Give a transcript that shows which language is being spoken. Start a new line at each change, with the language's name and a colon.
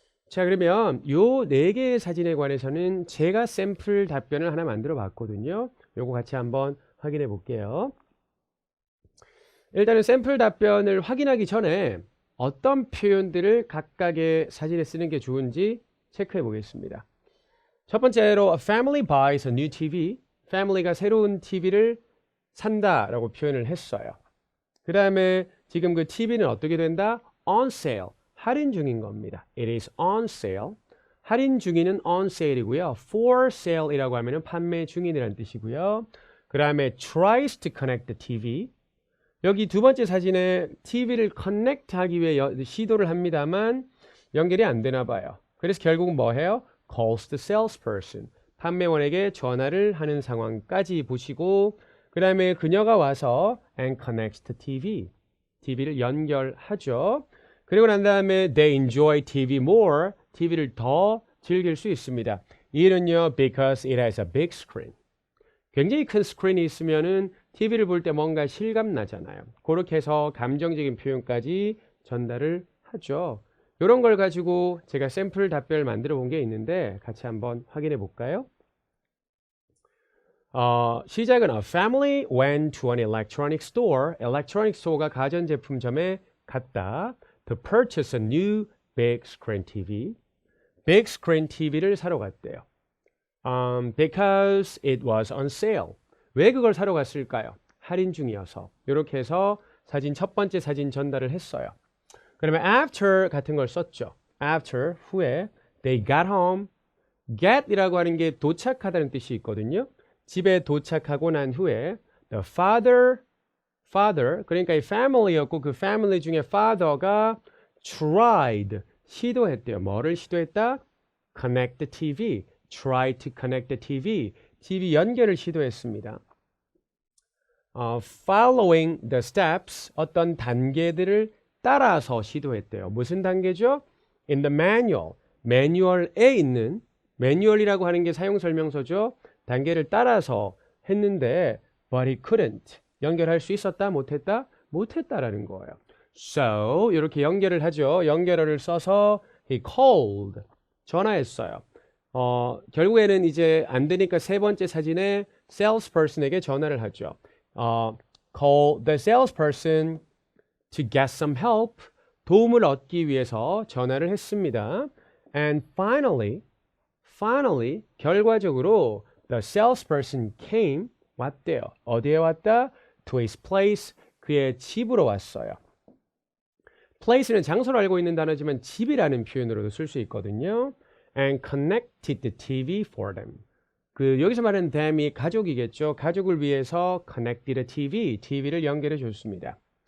Korean: 자, 그러면 요 4개의 사진에 관해서는 제가 샘플 답변을 하나 만들어 봤거든요. 요거 같이 한번 확인해 볼게요. 일단은 샘플 답변을 확인하기 전에 어떤 표현들을 각각의 사진에 쓰는 게 좋은지 체크해 보겠습니다.
English: 첫 번째로 a family buys a new TV.
Korean: family가 새로운 TV를 산다라고 표현을 했어요. 그 다음에 지금 그 TV는 어떻게 된다? on sale. 할인 중인 겁니다.
English: It is on sale.
Korean: 할인 중인은 on sale이고요. for sale이라고 하면은 판매 중인이라는 뜻이고요.
English: 그 다음에 tries to connect the TV.
Korean: 여기 두 번째 사진에 TV를 커넥트 하기 위해 시도를 합니다만 연결이 안 되나 봐요. 그래서 결국 뭐 해요?
English: calls the salesperson.
Korean: 판매원에게 전화를 하는 상황까지 보시고 그 다음에 그녀가 와서
English: and connects the TV.
Korean: TV를 연결하죠. 그리고 난 다음에
English: they enjoy TV more.
Korean: TV를 더 즐길 수 있습니다. 이유는요,
English: because it has a big screen.
Korean: 굉장히 큰 스크린이 있으면은 TV를 볼 때 뭔가 실감 나잖아요. 그렇게 해서 감정적인 표현까지 전달을 하죠. 이런 걸 가지고 제가 샘플 답변을 만들어 본 게 있는데 같이 한번 확인해 볼까요? 시작은
English: A family went to an electronic store.
Korean: electronic store가 가전제품점에 갔다.
English: To purchase a new big screen TV.
Korean: big screen TV를 사러 갔대요.
English: Because it was on sale.
Korean: 왜 그걸 사러 갔을까요? 할인 중이어서. 이렇게 해서 사진 첫 번째 사진 전달을 했어요. 그러면 after 같은 걸 썼죠. after 후에
English: they got home.
Korean: get이라고 하는 게 도착하다는 뜻이 있거든요. 집에 도착하고 난 후에 the father 그러니까 이 family였고 그 family 중에 father가 tried 시도했대요. 뭐를 시도했다?
English: connect the TV. try to connect the TV.
Korean: TV 연결을 시도했습니다.
English: Following the steps
Korean: 어떤 단계들을 따라서 시도했대요. 무슨 단계죠?
English: In the manual.
Korean: 매뉴얼에 있는 매뉴얼이라고 하는 게 사용설명서죠. 단계를 따라서 했는데
English: but he couldn't.
Korean: 연결할 수 있었다? 못했다? 못했다라는 거예요. So 이렇게 연결을 하죠. 연결어를 써서
English: he called.
Korean: 전화했어요. 결국에는 이제 안 되니까 세 번째 사진에 salesperson에게 전화를 하죠.
English: Call the salesperson to get some help.
Korean: 도움을 얻기 위해서 전화를 했습니다. And finally, 결과적으로
English: the salesperson came,
Korean: 왔대요. 어디에 왔다?
English: To his place,
Korean: 그의 집으로 왔어요. place는 장소를 알고 있는 단어지만 집이라는 표현으로도 쓸 수 있거든요.
English: And connected the TV for them.
Korean: 여기서 말하는 them이 가족이겠죠. 가족을 위해서
English: connected the TV,
Korean: TV를 연결해 줬습니다.